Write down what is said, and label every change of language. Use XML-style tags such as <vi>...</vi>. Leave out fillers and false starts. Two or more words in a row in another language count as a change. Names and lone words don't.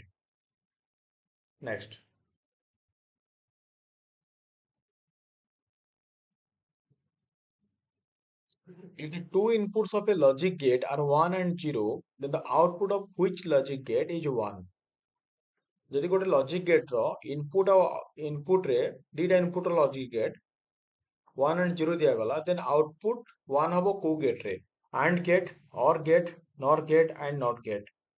<en>Next. If the two inputs of a logic gate are 1 and 0, then the output of which logic gate is 1?</en> <or>ଯଦି ଗୋଟେ</or> <en>logic gate</en> <or>ର ଇନପୁଟ ଆଉ ଇନପୁଟ ରେ ଦିଟା ଇନପୁଟ ର</or> <en>logic gate 1 and 0</en> <or>ଦିଆଗଲା,</or> <en>then output 1</en> <or>ହବ କୋଉ ଗେଟ ରେ?</or> <en>AND gate, OR gate, NOR gate, and NOT gate.</en>